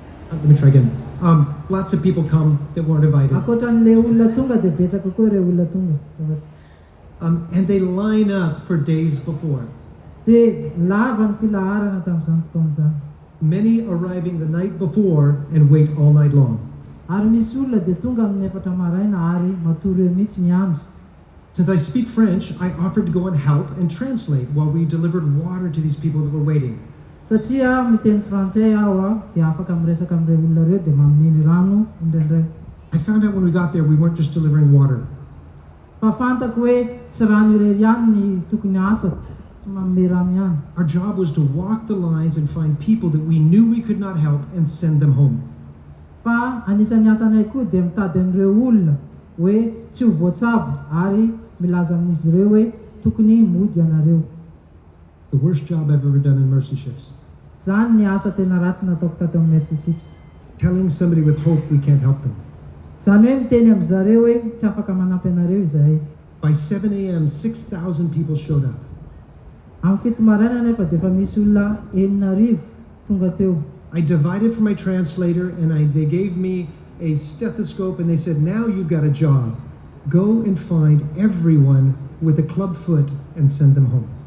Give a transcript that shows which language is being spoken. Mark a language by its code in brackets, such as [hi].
[en] Let me try again. Lots of people come that weren't invited. [mg] Ankoatran'ilay olona tonga dia betsaka koa ireo olona tonga. [en] And they line up for days before. [mg] dia lava ny filaharana tamin'izany fotoana zany. [en] Many arriving the night before and wait all night long. [mg] Ary misy olona dia tonga amin'ny 4 maraina ary matory eo mihitsy miandry. [en] Since I speak French, I offered to go and help and translate while we delivered water to these people that were waiting. [mg] Satria miteny frantsay aho dia afaka miresaka amin'ireo olona ireo dia mameny rano indraindray. [en] I found out when we got there we weren't just delivering water. [mg] Fa fantako hoe tsy rano irery ihany ny tokony asako, tsy manome rano ihany. [en] Our job was to walk the lines and find people that we knew we could not help and send them home. [mg] Fa anisan'ny asanay koa dia mitady an'ireo olona hoe tsy ho voatsabo ary milaza amin'izy ireo hoe tokony mody ianareo. [en] The worst job I've ever done in mercy ships. [mg] Zany ny asa tena ratsy nataoko tato amin'ny Mercy Ships. [en] Telling somebody with hope we can't help them. [mg] Zany hoe miteny amin'izareo hoe tsy afaka manampy anareo izahay. [en] By 7 a.m., 6,000 people showed up. [mg] Amin'ny 7 maraina nefa dia efa misy olona 9,000 tonga teo. [en] I divided for my translator and they gave me a stethoscope and they said, now you've got a job. Go and find everyone with a club foot and send them home.